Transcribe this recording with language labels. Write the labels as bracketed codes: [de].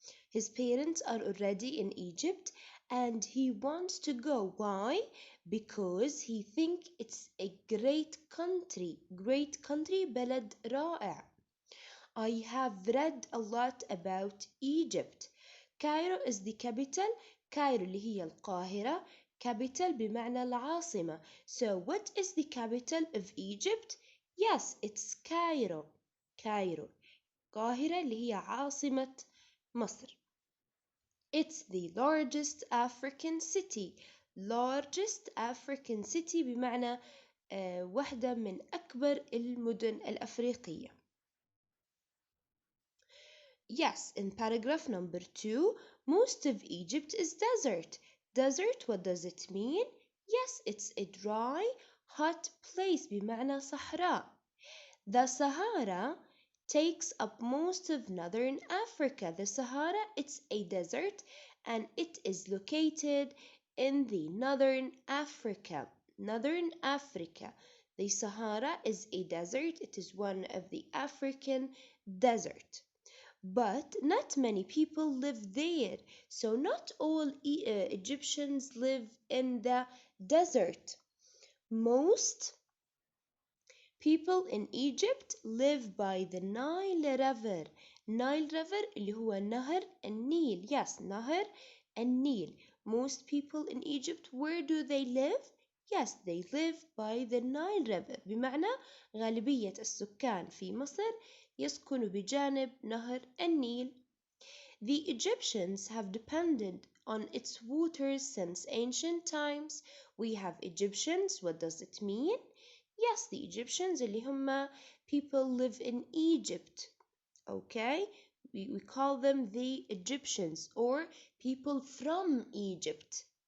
[en] His parents are already in Egypt and he wants to go. Why? Because he thinks it's a great country. Great country, [ar] بلد رائع. [en] I have read a lot about Egypt. Cairo is the capital. [ar] Cairo اللي هي القاهرة. Capital بمعنى العاصمة. [en] So what is the capital of Egypt? Yes, it's Cairo. Cairo. [ar] القاهرة اللي هي عاصمة مصر. [en] It's the largest African city. Largest African city [ar] بمعنى واحدة من أكبر المدن الأفريقية. [en] Yes, in paragraph number 2, most of Egypt is desert. Desert, what does it mean? Yes, it's a dry, hot place [ar] بمعنى صحراء. [en] The Sahara takes up most of northern Africa. The Sahara, it's a desert and it is located in the northern Africa. Northern Africa. The Sahara is a desert. It is one of the African desert. But not many people live there. So not all Egyptians live in the desert. Most people in Egypt live by the Nile River. [ar] Nile River اللي هو نهر النيل. Yes, نهر النيل. [en] Most people in Egypt, where do they live? Yes, they live by the Nile River. [ar] بمعنى غالبية السكان في مصر يسكنوا بجانب نهر النيل. [en] The Egyptians have depended on its waters since ancient times. We have Egyptians. What does it mean? Yes, the Egyptians [ar] اللي هم [en] people live in Egypt. Okay, we call them the Egyptians or people from Egypt.